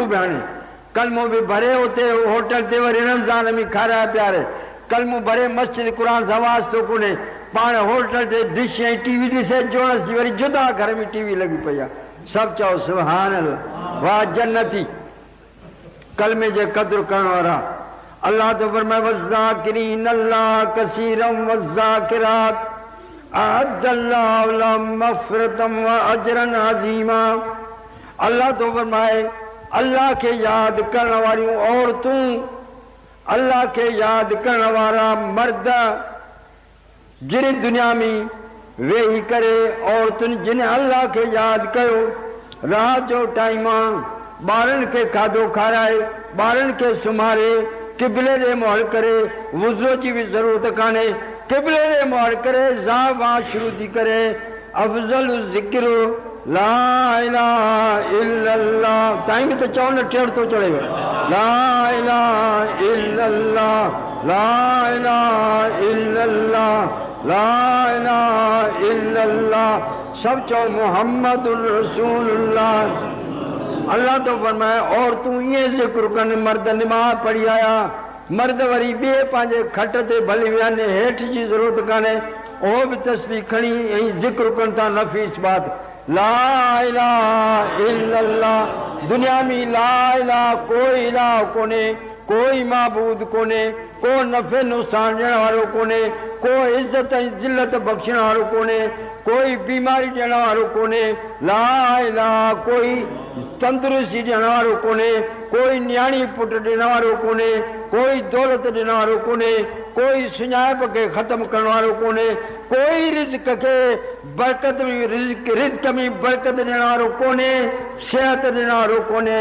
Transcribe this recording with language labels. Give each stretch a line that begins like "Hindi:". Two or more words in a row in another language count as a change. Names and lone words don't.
Sindhi: बि हणे कलमो बि भरे उते होटल ते वरी रमज़ान में खाराए पियारे कलमो भरे मस्जिद क़ुरान सां वास्तो कोन्हे पाण होटल ते डिश ऐं टीवी ॾिसे जोड़स जी वरी जुदा घर में टीवी लॻी पई आहे सभु चओ
Arabic: سبحان الله
Sindhi: वाह जन्नती कलमे जे क़द्र करण वारा अल्लाह तो फरमाए
Arabic: والذاكرين الله كثيرا والذاكرات أعد الله لهم مغفرة وأجرا عظيما
Sindhi: अल्लाह तो फरमाए अल्लाह के याद करण वारियूं औरतूं अल्लाह के याद करण वारा मर्द जिन दुनिया में वेही करे औरतुनि जिन अल्लाह के याद कयो रात जो टाइम ॿारनि खे खाधो खाराए ॿारनि खे सुम्हारे क़िबले ॾे मुंहुं करे वुज़ू जी बि ज़रूरत कान्हे क़िबले ॾे मुंहुं करे ज़ावा शुरू थी करे अफ़ज़ल ज़िक्र
Arabic: لا إله إلا الله
Sindhi: ताईं बि त चवण टेड़ थो चढ़े
Arabic: لا إله إلا الله, لا إله إلا الله, لا إله إلا الله.
Sindhi: सब चो
Arabic: محمد رسول الله.
Sindhi: अल्लाह तो फरमाए और तू ये जिक्र कन मर्द नमाज पढ़ी आया, मर्द वरी बे पांजे खट ते भली वियाने हेठ जी जरूरत काने, ओ भी तस्बीह खणी ऐं जिक्र कन था नफीस बात।
Arabic: لا إله إلا الله.
Sindhi: दुनिया में
Arabic: لا إله
Sindhi: कोई इलाह कोने, कोई माबूद कोने, को नफ़े नुक़सान ॾियण वारो कोने, को इज़त ऐं ज़िल्लत बख़्शण वारो कोने, कोई बीमारी ॾियण वारो कोने।
Arabic: لا إله
Sindhi: कोई तंदुरुस्ती ॾियण वारो कोने, कोई न्याणी पुट ॾियण वारो कोने, कोई दौलत ॾियण वारो कोने, कोई सुञाणप खे ख़त्म करण वारो कोने, कोई रिज़्क़ खे बरकत में रिज़्क़ में बरकत ॾियण वारो कोने, सिहत ॾियण वारो कोने।